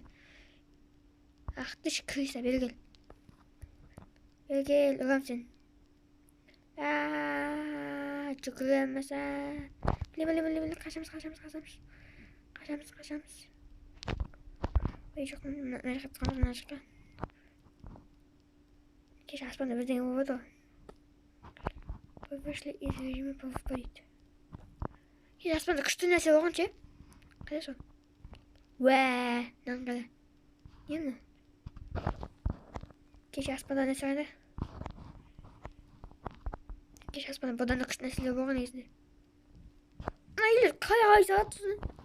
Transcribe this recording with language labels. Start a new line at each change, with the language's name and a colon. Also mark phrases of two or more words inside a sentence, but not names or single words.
Kazakh: Ақтыш крыса, бергел. Бергел, ұрам сен. Жүгіреміз, Біле, қашамыз. Ой, жоқ, мына жаққа тұқамыз, мына жаққа. Кеш аспанда бірдеңе болады ғой.
Russian: Вы вышли из режима повторить.
Kazakh: Кеш аспанда күшті нәрсе болған ше? Қайда сол? Мынаны қайда? Не мына? Кеш аспанда нәрсе қайда? Кеш аспанда бұдан да күшті нәрселер болған негізінде. Мына үйлер қалай салады сосын?